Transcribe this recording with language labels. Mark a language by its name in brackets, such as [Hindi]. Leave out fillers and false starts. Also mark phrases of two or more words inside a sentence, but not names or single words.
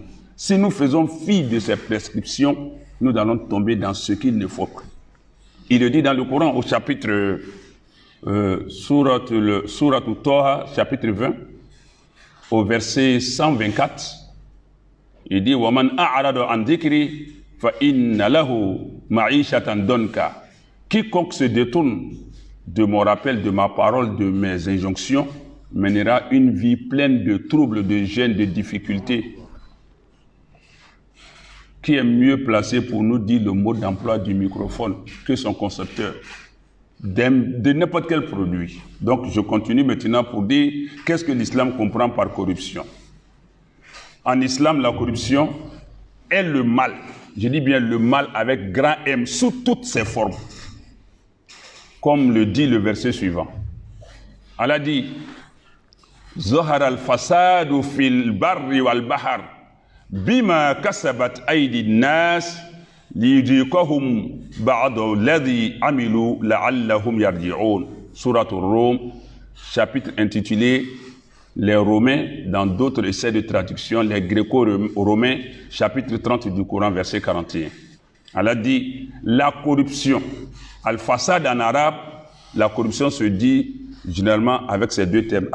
[French] Si nous faisons fi de ces prescriptions, nous allons tomber dans ce qu'il ne faut pas. Il le dit dans le Coran au chapitre Surat Taha, chapitre 20, au verset 124. Il dit « [Arabic] ومن أعرض عن ذكري فإن له معيشة ضنكا [French] » Quiconque se détourne de mon rappel, de ma parole, de mes injonctions, mènera une vie pleine de troubles, de gênes, de difficultés. Qui est mieux placé pour nous dire le mode d'emploi du microphone que son concepteur de n'importe quel produit. Donc je continue maintenant pour dire qu'est-ce que l'islam comprend par corruption. En islam, la corruption est le mal. Je dis bien le mal avec grand M, sous toutes ses formes. Comme le dit le verset suivant. Allah dit « [Arabic] ظهر الفساد في البر والبحر بما كسبت أيدي الناس ليذيقهم بعض الذي عملوا لعلهم يرجعون » Surat al-Rum, [French] chapitre intitulé « Les Romains » dans d'autres essais de traduction, les Gréco-Romains, chapitre 30 du Coran, verset 41. Allah dit « La corruption » Al-Fasad en arabe, la corruption se dit généralement avec ces deux termes.